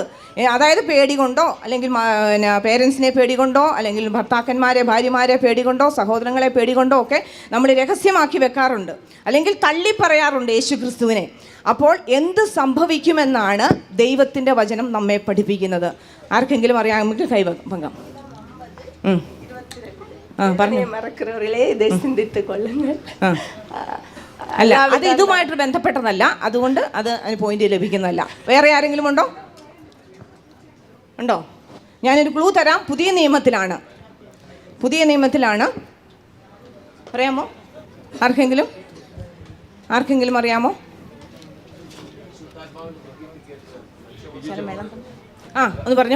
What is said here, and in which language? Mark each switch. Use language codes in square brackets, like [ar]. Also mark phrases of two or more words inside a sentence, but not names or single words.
[ml] അതായത് പേടി കൊണ്ടോ, അല്ലെങ്കിൽ പേരൻസിനെ പേടി കൊണ്ടോ, അല്ലെങ്കിൽ ഭർത്താക്കന്മാരെ ഭാര്യമാരെ പേടി കൊണ്ടോ, സഹോദരങ്ങളെ പേടി കൊണ്ടോ ഒക്കെ നമ്മൾ രഹസ്യമാക്കി വെക്കാറുണ്ട്, അല്ലെങ്കിൽ തള്ളിപ്പറയാറുണ്ട് യേശുക്രിസ്തുവിനെ. അപ്പോൾ എന്ത് സംഭവിക്കുമെന്നാണ് ദൈവത്തിൻ്റെ വചനം നമ്മെ പഠിപ്പിക്കുന്നത്? ആർക്കെങ്കിലും അറിയാമെങ്കിൽ കൈവങ്കം. [ta] மறக்கிறவர்களே இதை சிந்தித்துக் கொள்ளுங்கள். [ml] അല്ല, അത് ഇതുമായിട്ട് ബന്ധപ്പെട്ടതല്ല, അതുകൊണ്ട് അത് അതിന് പോയിന്റ് ലഭിക്കുന്നതല്ല. വേറെ ആരെങ്കിലും ഉണ്ടോ? ഉണ്ടോ? ഞാനൊരു ക്ലൂ തരാം. പുതിയ നിയമത്തിലാണ്. അറിയാമോ? ആർക്കെങ്കിലും അറിയാമോ? ഒന്ന് പറഞ്ഞു.